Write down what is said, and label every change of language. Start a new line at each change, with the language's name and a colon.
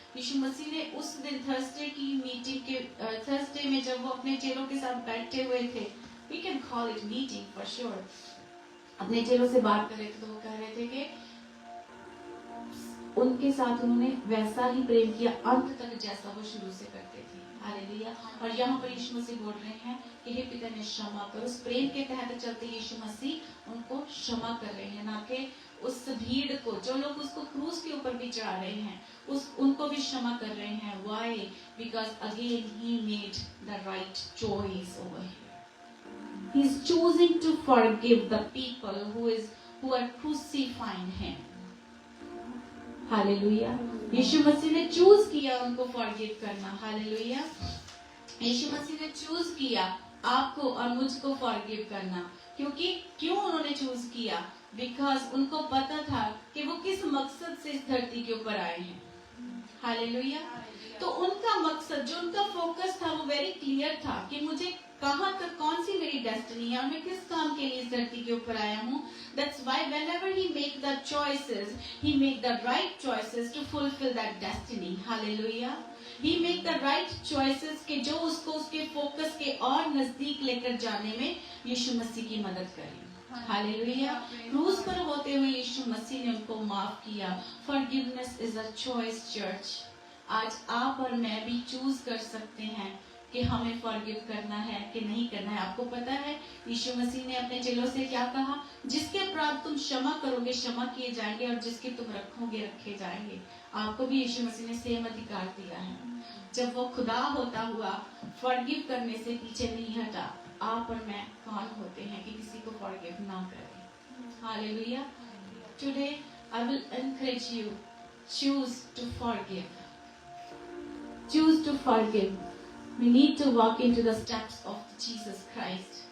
Hindi: यीशु मसीह ने उस दिन थर्सडे की मीटिंग के थर्सडे में जब वो अपने चेलों के साथ बैठे हुए थे,
English: we can call it meeting for sure,
Hindi: अपने चेलों से बात कर रहे थे, तो वो कह रहे थे कि उनके साथ उन्होंने वैसा ही प्रेम किया अंत तक जैसा वो शुरू से करते थे। हालेलुया। और यहाँ पर यीशु मसीह बोल रहे हैं कि हे पिता, ने क्षमा कर। उस प्रेम के तहत चलते यीशु मसीह उनको क्षमा कर रहे हैं, ना कि उस भीड़ को, जो लोग उसको क्रूस के ऊपर भी चढ़ा रहे हैं, उनको भी क्षमा कर रहे हैं।
English: Why? Because again he made the right choice over here. He's choosing to forgive the people who are crucifying him.
Hindi: Hallelujah. यीशु मसीह ने चूज किया उनको फॉरगिव करना। हालेलुया। यीशु मसीह ने चूज किया आपको और मुझको फॉरगिव करना। क्यों उन्होंने चूज किया? बिकॉज उनको पता था कि वो किस मकसद से इस धरती के ऊपर आए हैं। हालेलुया। तो उनका मकसद, जो उनका फोकस था, वो वेरी क्लियर था कि मुझे कहां तक, कौन सी मेरी डेस्टिनी है और मैं किस काम के लिए इस धरती के ऊपर आया हूँ।
English: That's why whenever he make the choices, he make the right choices to fulfill that destiny. Hallelujah. He make the right choices
Hindi: कि जो उसको उसके फोकस के और नजदीक लेकर जाने में यीशु मसीह की मदद करें। हालेलुया। क्रूस पर होते हुए यीशु मसीह ने उनको माफ किया।
English: Forgiveness is a choice, church.
Hindi: आज आप और मैं भी चूज कर सकते हैं कि हमें फॉरगिव करना है कि नहीं करना है। आपको पता है यीशु मसीह ने अपने चेलों से क्या कहा? जिसके अपराध तुम क्षमा करोगे क्षमा किए जाएंगे और जिसके तुम रखोगे रखे जाएंगे। आपको भी यीशु मसीह ने सेम अधिकार दिया है। जब वो खुदा होता हुआ फॉरगिव करने से पीछे नहीं हटा, आप और मैं कौन होते हैं कि किसी को फॉरगिव ना करें? Hallelujah.
English: Today I will encourage you, choose to forgive. Choose to forgive. We need to walk into the steps of Jesus Christ.